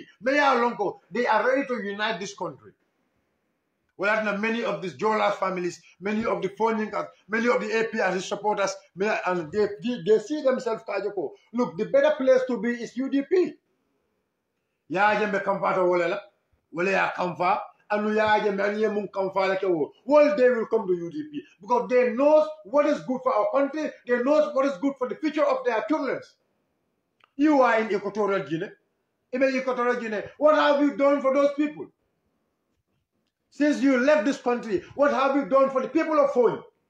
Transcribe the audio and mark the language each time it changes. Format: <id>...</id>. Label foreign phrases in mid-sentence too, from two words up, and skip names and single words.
<en>They are ready to unite this country. Well, many of these Jolas families, many of the Phoninkas, many of the APRC supporters, and they see themselves, look, the better place to be is UDP.</en> <man>Ya jembe kamfa to wala ya kamfa anu ya jembe anye mun kamfa la kewo</man> <en>all they will come to UDP because they know what is good for our country, they know what is good for the future of their children. You are in Equatorial Guinea. What have you done for those people? Since you left this country, what have you done for the people of Foni?</en>